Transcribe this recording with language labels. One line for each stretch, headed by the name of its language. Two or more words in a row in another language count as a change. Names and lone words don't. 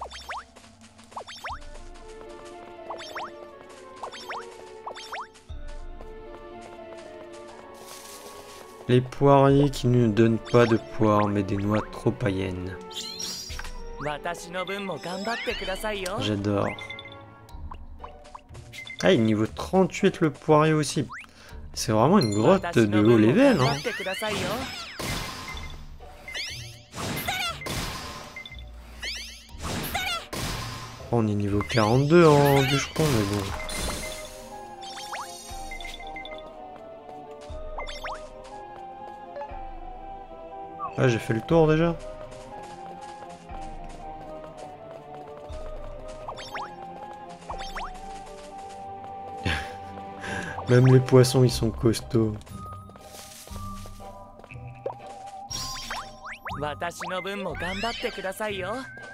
French: Les poiriers qui ne donnent pas de poire mais des noix trop païennes.
Japanese: 私の分も頑張ってくださいよ。
French: J'adore. Ah, il est niveau 38 le poirier aussi. C'est vraiment une grotte de haut level, hein.
Japanese: ってくださいよ。
French: On est niveau 42 en bûcheron, mais bon. Ah, j'ai fait le tour déjà. Même les poissons, ils sont costauds.
Japanese: 私の分も頑張ってくださいよ。